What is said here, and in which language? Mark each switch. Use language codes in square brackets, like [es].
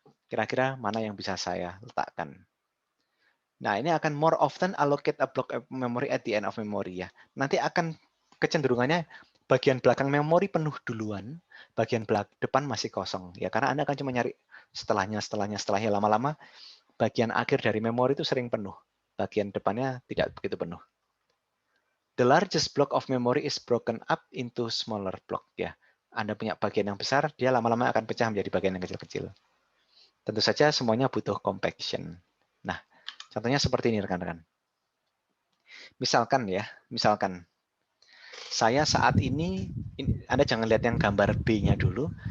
[id] Kira-kira mana yang bisa saya letakkan. Nah, ini akan [en] more often allocate a block of memory at the end of memory ya. [id] Nanti akan kecenderungannya bagian belakang memori penuh duluan, bagian depan masih kosong ya, karena Anda akan cuma nyari setelahnya lama-lama bagian akhir dari memori itu sering penuh. Bagian depannya tidak begitu penuh. [en] The largest block of memory is broken up into smaller block ya. [id] Anda punya bagian yang besar, dia lama-lama akan pecah menjadi bagian yang kecil-kecil. Tentu saja semuanya butuh compaction. Nah, contohnya seperti ini rekan-rekan. Misalkan saya saat ini Anda jangan lihat yang gambar B-nya dulu.